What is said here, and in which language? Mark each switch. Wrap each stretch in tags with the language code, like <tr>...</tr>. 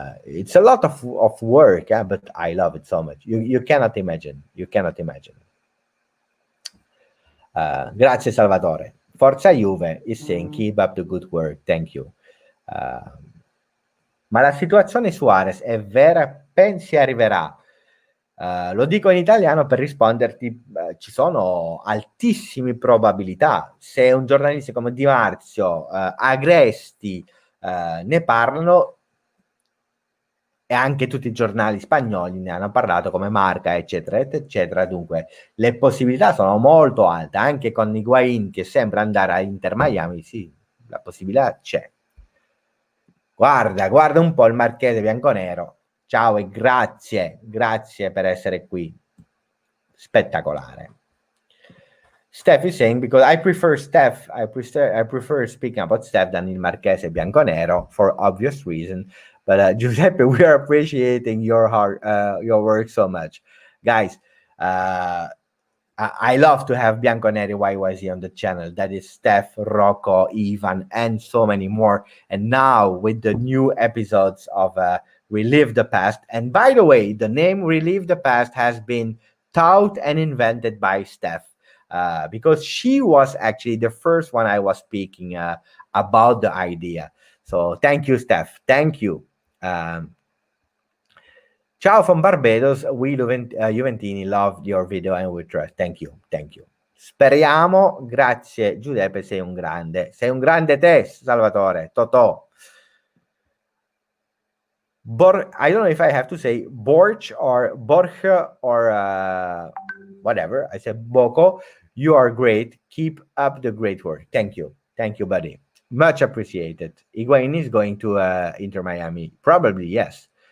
<en>It's a lot of work, yeah, but I love it so much. You cannot imagine. You cannot imagine. Grazie Salvatore. Forza Juve is saying keep up the good work. Thank you.</en> <it>Ma la situazione Suarez è vera? Pensi arriverà? Lo dico in italiano per risponderti, ci sono altissime probabilità. Se un giornalista come Di Marzio, Agresti ne parlano, e anche tutti i giornali spagnoli ne hanno parlato, come Marca, eccetera, eccetera. Dunque, le possibilità sono molto alte, anche con Higuain che sembra andare a Inter Miami, sì, la possibilità c'è. Guarda un po' il marchese bianconero. Ciao e grazie per essere qui. Spettacolare.</it> <en>Steph is saying, because I prefer Steph, I prefer speaking about Steph than il marchese bianconero for obvious reason. But Giuseppe, we are appreciating your work so much. Guys, I love to have Bianconeri YYZ on the channel. That is Steph, Rocco, Ivan, and so many more. And now with the new episodes of Relive the Past. And by the way, the name Relive the Past has been taught and invented by Steph. Because she was actually the first one I was speaking about the idea. So thank you, Steph. Thank you. Ciao from Barbados. We Juventini loved your video and we trust. Thank you.</en> <it>Speriamo. Grazie Giuseppe, sei un grande. Sei un grande te, Salvatore. Totò.</it> <en>I don't know if I have to say Borch or Borja or whatever. I said Boko. You are great. Keep up the great work. Thank you, buddy. Much appreciated. Higuain is going to Inter Miami. Probably, yes.</en>